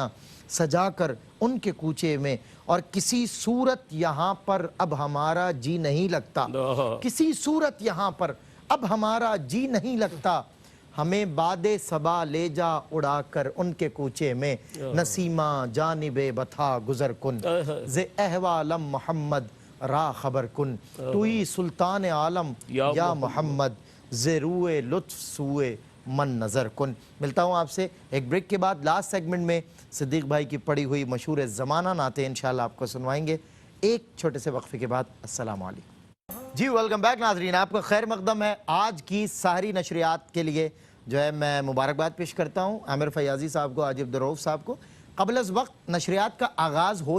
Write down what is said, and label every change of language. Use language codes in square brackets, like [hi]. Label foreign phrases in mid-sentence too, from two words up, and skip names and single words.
[ur] سجا کر ان کے کوچے میں اور کسی صورت یہاں پر اب ہمارا جی نہیں لگتا کسی صورت یہاں پر اب ہمارا جی نہیں لگتا ہمیں باد صبا لے جا اڑا کر ان کے کوچے میں [fa] نسیمہ جانب بتھا گزر کن ز احوالم محمد را خبر کن توی سلطان عالم یا محمد ز روئے لطف سوئے من نظر کن [ur] ملتا ہوں آپ سے ایک بریک کے بعد [en] last segment [ur] میں صدیق بھائی کی پڑھی ہوئی مشہور زمانہ نعتیں انشاءاللہ آپ کو سنوائیں گے ایک چھوٹے سے وقفے کے بعد [ar] السلام علیکم [ur] جی [en] welcome back [ur] ناظرین آپ کا خیر مقدم ہے آج کی سحری نشریات کے لیے جو ہے میں مبارکباد پیش کرتا ہوں عامر فیاضی صاحب کو عاجب دروف صاحب کو قبل از وقت نشریات کا آغاز ہو